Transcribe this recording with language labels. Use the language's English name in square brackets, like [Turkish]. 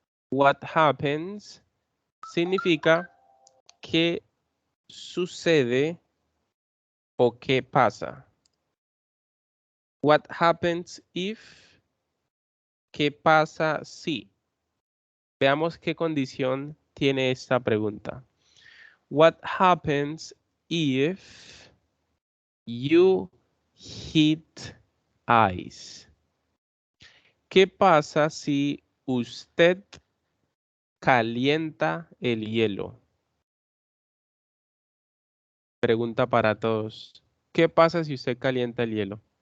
[English] What happens [Spanish] significa qué sucede o qué pasa. [English] What happens if, [Spanish] qué pasa si. Veamos qué condición tiene esta pregunta. [English] What happens if you hit ice? [Spanish] ¿Qué pasa si usted calienta el hielo? Pregunta para todos. ¿Qué pasa si usted calienta el hielo?